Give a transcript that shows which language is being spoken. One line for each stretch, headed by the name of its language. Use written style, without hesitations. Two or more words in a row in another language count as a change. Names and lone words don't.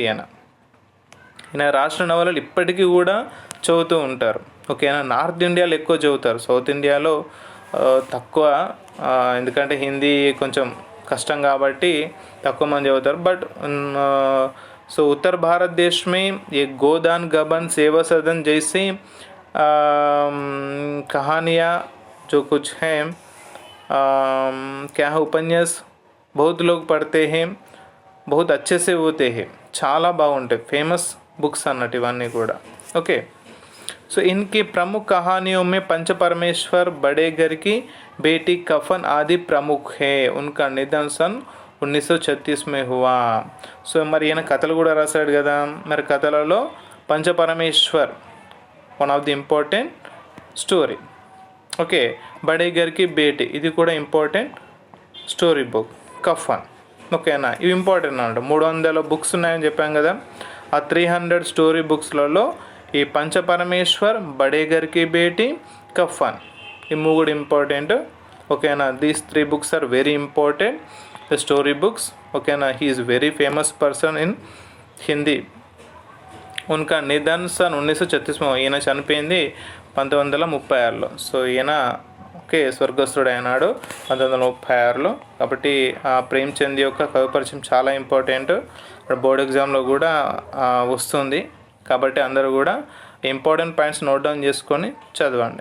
Telugu: ఈయన రాసిన నవలలు ఇప్పటికీ కూడా చదువుతూ ఉంటారు. ఓకేనా. నార్త్ ఇండియాలో ఎక్కువ చదువుతారు, సౌత్ ఇండియాలో తక్కువ. ఎందుకంటే హిందీ కొంచెం కష్టం కాబట్టి తక్కువ మంది చదువుతారు.
English: but so
Hindi: उत्तर भारत देश में ये गोदान, गबन, सेवा सदन जैसे कहानियाँ जो कुछ हैं, क्या है, उपन्यास बहुत लोग पढ़ते हैं, बहुत अच्छे से होते हैं,
Telugu: చాలా బాగుంటాయి,
English: famous books
Telugu: అన్నట్టు ఇవన్నీ కూడా.
English: okay, so
Hindi: इनकी प्रमुख कहानियों में पंच परमेश्वर, बड़े घर की बेटी, कफन आदि प्रमुख है. उनका निधन सन 1936 में हुआ.
Telugu: సో మరి ఈయన కథలు కూడా రాశాడు కదా. మరి కథలలో పంచపరమేశ్వర్
English: one of the important story.
Telugu: ఓకే, బడే గర్కి బేటి ఇది కూడా
English: important story book.
Telugu: కఫన్. ఓకేనా, ఇవి ఇంపార్టెంట్ అన్నమాట. 300 బుక్స్ ఉన్నాయని చెప్పాం కదా. ఆ 300
English: story books
Telugu: ఈ పంచపరమేశ్వర్, బడే గర్కి బేటి, కఫన్ ఈ 3 ఇంపార్టెంట్. ఓకేనా,
English: these 3 books are very important, the story books. ఓకేనా, he is very famous person in Hindi.
Hindi: उनका निधन सन 1936 में.
Telugu: ఈయన చనిపోయింది 1936లో. సో ఈయన ఓకే స్వర్గస్థుడు అయినాడు 1936లో. కాబట్టి ప్రేమ్చంద్ యొక్క కవి పరిచయం చాలా ఇంపార్టెంట్.
English: board exam
Telugu: కూడా వస్తుంది. కాబట్టి అందరూ కూడా
English: important points note down
Telugu: చేసుకొని చదవండి.